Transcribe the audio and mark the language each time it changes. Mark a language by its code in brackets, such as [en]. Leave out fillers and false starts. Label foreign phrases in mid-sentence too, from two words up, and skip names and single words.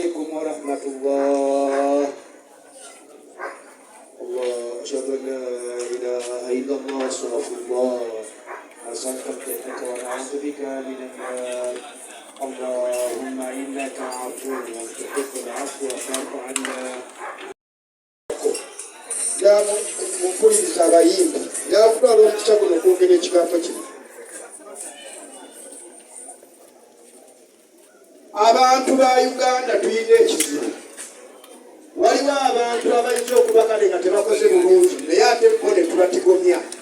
[ar] ورحمة الله. الله أشهد أن لا إله إلا الله استغفر الله أسألك الجنة ونعوذ بك من النار. اللهم إنك عفو تحب العفو فاعف عنا. [lg] ya mumpuliriza abayimbi yakutwala omukisa guno okwogera ekigambo kino. Abantu ba Uganda tulina ekizibu. Waliwo abantu abayinza okuba kale nga tebakoze bulungi naye ate bo ne tubatigomya.